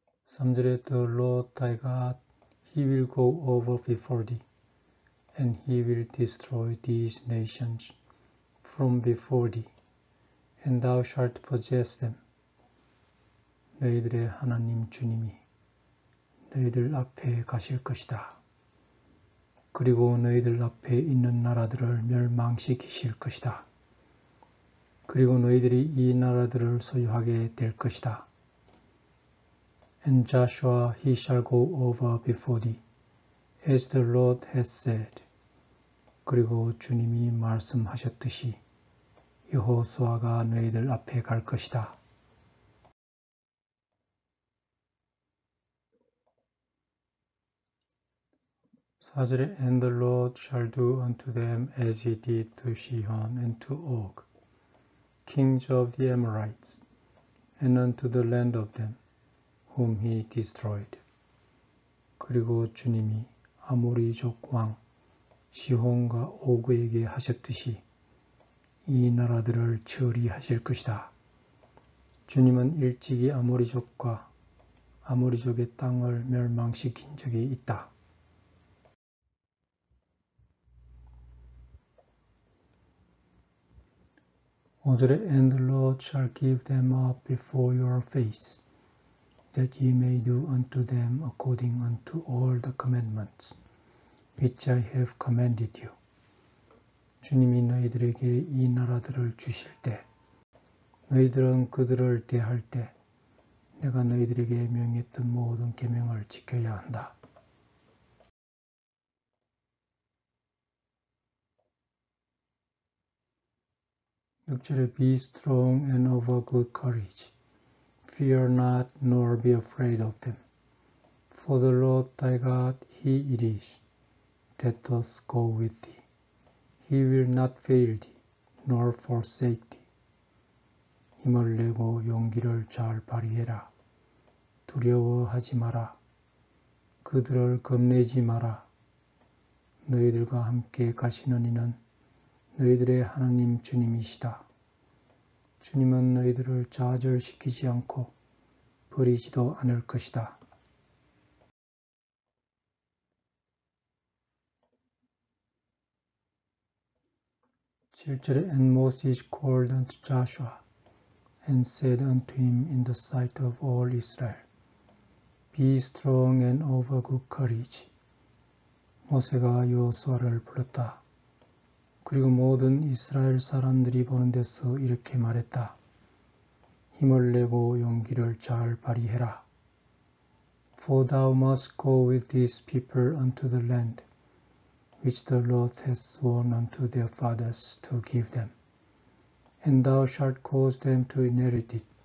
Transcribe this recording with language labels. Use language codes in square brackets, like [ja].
[ko] 3절에 [en] The Lord thy God, he will go over before thee, and he will destroy these nations from before thee, and thou shalt possess them. [ko] 너희들의 하나님 주님이 너희들 앞에 가실 것이다. 그리고 너희들 앞에 있는 나라들을 멸망시키실 것이다. 그리고 너희들이 이 나라들을 소유하게 될 것이다. [en] And Joshua he shall go over before thee, as the Lord has said. [ko] 그리고 주님이 말씀하셨듯이 여호수아가 너희들 앞에 갈 것이다. 4절에 [en] And the Lord shall do unto them as he did to Sihon and to Og, kings of the Amorites, and unto the land of them, whom he destroyed. [ko] 그리고 주님이 아모리족 왕 시혼과 오그에게 하셨듯이 이 나라들을 처리하실 것이다. 주님은 일찍이 아모리족의 땅을 멸망시킨 적이 있다. 5절에 [en] And the Lord shall give them up before your face, that ye may do unto them according unto all the commandments which I have commanded you. [ko] 주님이 너희들에게 이 나라들을 주실 때 너희들은 그들을 대할 때 내가 너희들에게 명했던 모든 계명을 지켜야 한다. 6절에 [en] Be strong and of a good courage. Fear not, nor be afraid of them. For the Lord thy God, he it is, that doth go with thee. He will not fail thee, nor forsake thee. [ko] 힘을 내고 용기를 잘 발휘해라. 두려워하지 마라. 그들을 겁내지 마라. 너희들과 함께 가시는 이는 너희들의 하나님 주님이시다. 주님은 너희들을 좌절시키지 않고 버리지도 않을 것이다. 7절에 [en] And Moses called unto Joshua, and said unto him in the sight of all Israel, Be strong and of a good courage. [ko] 모세가 여호수아를 불렀다. 그리고 모든 이스라엘 사람들이 보는 데서 이렇게 말했다. 힘을 내고 용기를 잘 발휘해라. [en] For thou must go with these people unto the land, which the Lord hath sworn unto their fathers to give them. And thou shalt cause them to inherit it.